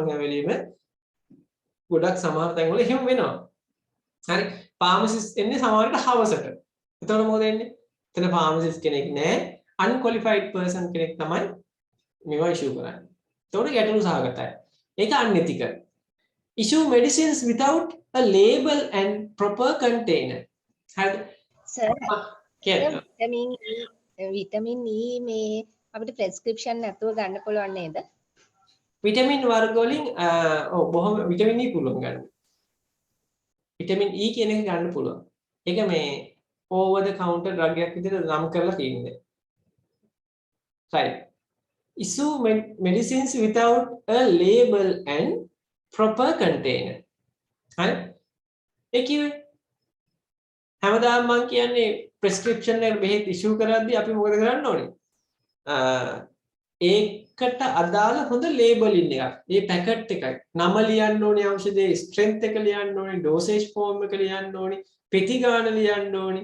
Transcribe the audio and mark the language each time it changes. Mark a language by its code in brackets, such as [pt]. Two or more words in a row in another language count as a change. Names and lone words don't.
[si] මම හැම වෙලෙම ගොඩක් සමහර තැන්වල එහෙම වෙනවා. හරි? ෆාමසිස්ට් එන්නේ සමහරට හවසට. එතකොට මොකද වෙන්නේ? එතන ෆාමසිස්ට් කෙනෙක් නැහැ. [en] unqualified person [si] කෙනෙක් තමයි මේවා ඉෂුව කරන්නේ. එතකොට ගැටලු සහගතයි. ඒක unethical. [en] Issue medicines without a label and proper container. [si] හරිද? සර් කියන්න. විටමින් E මේ අපිට ප්‍රෙස්ක්‍රිප්ෂන් නැතුව ගන්න පුළුවන් නේද? විටමින් වර්ග වලින් බොහොම විටමින් E පුළුවන් ගන්න. විටමින් E කියන එක ගන්න පුළුවන්. ඒක මේ [en] over the counter drug [si] එකක් විදිහට නම් කරලා තියෙන්නේ. right. [en] Issue medicines without a label and proper container. [si] හරි? ඒ කිව්වේ හැමදාම මම කියන්නේ prescription එක බෙහෙත් issue කරද්දී අපි මොකද කරන්න ඕනේ? ඒකට අදාළ හොඳ labeling එකක්. ඒ පැකට් එකයි. නම ලියන්න ඕනේ, ඖෂධයේ strength එක ලියන්න ඕනේ, [en] dosage form [si] එක ලියන්න ඕනේ, පෙති ගාන ලියන්න ඕනේ.